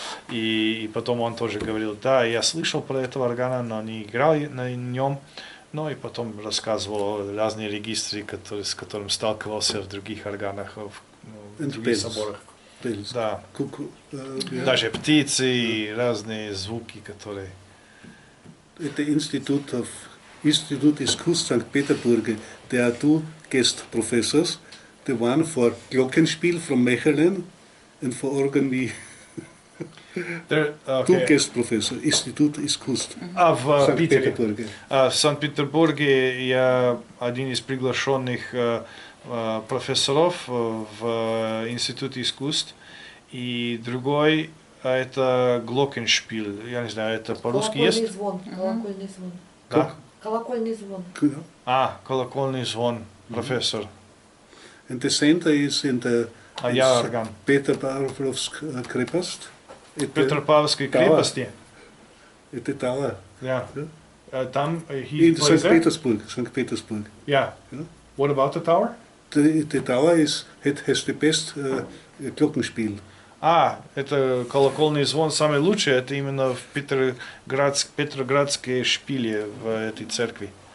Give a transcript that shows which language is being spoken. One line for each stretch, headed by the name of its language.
Russian: И потом он тоже говорил, да, я слышал про этого органа, но не играл на нем. Ну и потом рассказывал разные регистры, с которым сталкивался в других органах, в других соборах. Да.
English: Cuckoo, yeah.
Russian: Даже птицы и разные звуки, которые...
English: At the Institute Искусств St. Petersburg, there are two guest professors. The one for Glockenspiel from Mechelen and for organ me. Two guest professors, Institut Искусств.
Russian: А в Питере? Санкт-Петербурге. В Санкт-Петербурге я один из приглашенных профессоров в Институте искусств, и другой это Glockenspiel. Я не знаю, это по-русски есть? Колокольный звон. Да? Колокольный звон. Колокольный звон, профессор.
English: And the center is in the
Russian: Я орган. Peterpavlovsk крепость. Петропавловской крепости. Это tower.
English: Yeah. Там In St. Petersburg. Yeah. Yeah. What about the tower? The tower has the best Glockenspiel.
Russian: Это колокольный звон самый лучший, это именно в Петроградской шпиле в этой церкви.